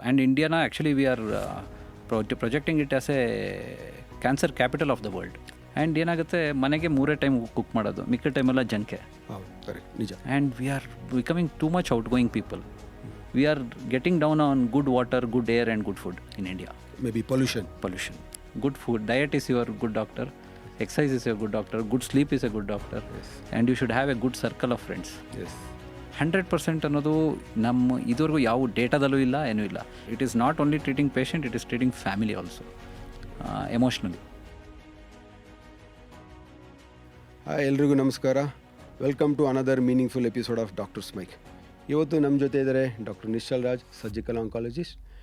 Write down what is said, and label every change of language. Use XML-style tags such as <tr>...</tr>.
<en>And India, actually, we are projecting it as a cancer capital of the world.</en> <kn>And ಏನಾಗುತ್ತೆ, ಮನೆಗೆ 3 time cook ಮಾಡೋದು, ಮಿಕ್ಕ ಟೈಮೆಲ್ಲ ಜನಕ್ಕೆ. ನಿಜ.</kn> <en>And we are becoming too much outgoing people. We are getting down on good water, good air and good food in India. Maybe pollution. Good food, diet is your good doctor, exercise is your good doctor, good sleep is a good doctor. Yes. And you should have a good circle of friends. Yes.</en> <kn>100% ಅನ್ನೋದು ನಮ್ಮ ಇದುವರೆಗೂ ಯಾವ ಡೇಟಾದಲ್ಲೂ ಇಲ್ಲ, ಏನೂ ಇಲ್ಲ.</kn> <en>It is not only treating patient, it is treating family also, emotionally.</en> <kn>ಎಲ್ರಿಗೂ ನಮಸ್ಕಾರ.</kn> <en>Welcome to another meaningful episode of doctors mic.</en> <kn>ಇವತ್ತು ನಮ್ಮ ಜೊತೆ ಇದ್ದಾರೆ doctor Nischal Raj, surgical oncologist.</kn>